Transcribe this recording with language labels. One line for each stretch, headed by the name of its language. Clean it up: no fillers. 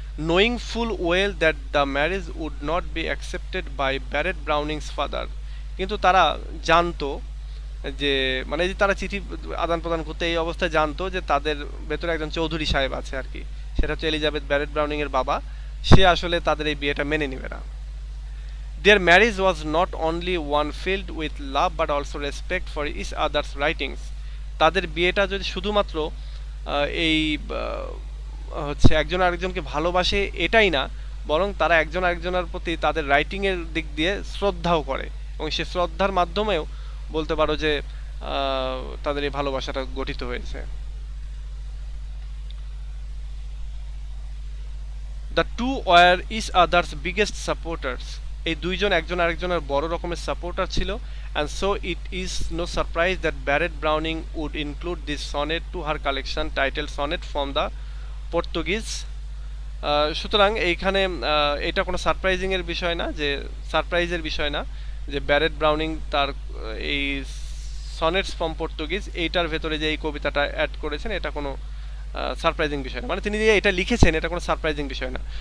English: Knowing full well that the marriage would not be accepted by Barrett Browning's father.
Bangla: কিন্তু তারা জানতো যে মানে যে তারা চিঠি আদান প্রদান করতে এই অবস্থায় জানতো যে তাদের ভেতরে একজন চৌধুরী সাহেব আছে আর কি, সেটা হচ্ছে এলিজাবেথ ব্যারেট ব্রাউনিংয়ের বাবা, সে আসলে তাদের এই বিয়েটা মেনে নেবে না।
English: Their marriage was not only one filled with love but also respect for each other's writings.
Bangla: তাদের বিয়েটা যদি শুধুমাত্র এই হচ্ছে একজন আরেকজনকে ভালোবাসে এটাই না, বরং তারা একজন আরেকজনের প্রতি তাদের রাইটিংয়ের দিক দিয়ে শ্রদ্ধাও করে, এবং সে শ্রদ্ধার মাধ্যমেও বলতে পারো যে তাদের এই ভালোবাসাটা গঠিত হয়েছে।
English: The two were each other's biggest supporters.
Bangla: এই দুইজন একজন আরেকজনের বড় রকমের সাপোর্টার ছিল।
English: and so it is no surprise that Barrett Browning would include this sonnet to her collection titled Sonnet from the Portuguese.
Bangla: সুতরাং এইখানে এটা কোনো সারপ্রাইজিংয়ের বিষয় না, যে সারপ্রাইজের বিষয় না যে ব্যারেট ব্রাউনিং তার এই সনেটস ফ্রম পর্তুগিজ এইটার ভেতরে যে এই কবিতাটা অ্যাড করেছেন এটা কোনো সারপ্রাইজিং বিষয় না, মানে তিনি যে এটা লিখেছেন এটা কোনো সারপ্রাইজিং বিষয় না।